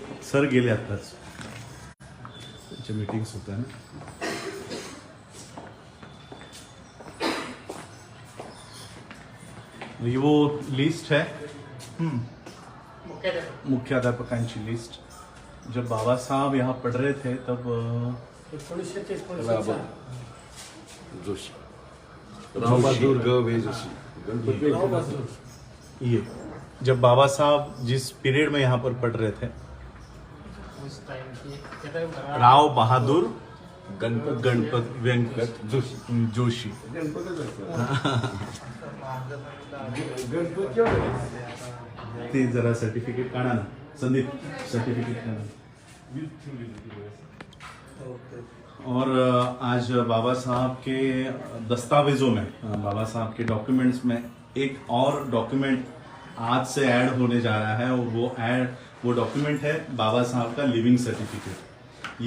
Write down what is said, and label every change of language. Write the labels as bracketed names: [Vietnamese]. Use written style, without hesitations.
[Marathi] Sir गेले आताच त्यांच्या मीटिंग्स होत्या ना। [Hindi] ये वो लिस्ट है [Marathi] मुख्याध्यापकांची [Hindi] लिस्ट। जब बाबा साहब यहाँ पढ़ रहे थे तब 1930 जोशी रावबहादुर ग जोशी ये जब बाबा साहब जिस पीरियड में यहाँ पर पढ़ रहे थे उस टाइम की राव बहादुर गणपत गणपत वेंकट जोशी [Marathi] जोशी ते जरा सर्टिफिकेट काढा ना संदीप, सर्टिफिकेट काढा। [Hindi] और आज बाबा साहब के दस्तावेजों में बाबा साहब के डॉक्यूमेंट्स में एक और डॉक्यूमेंट आज से ऐड होने जा रहा है और वो डॉक्यूमेंट है बाबा साहब का लिविंग सर्टिफिकेट।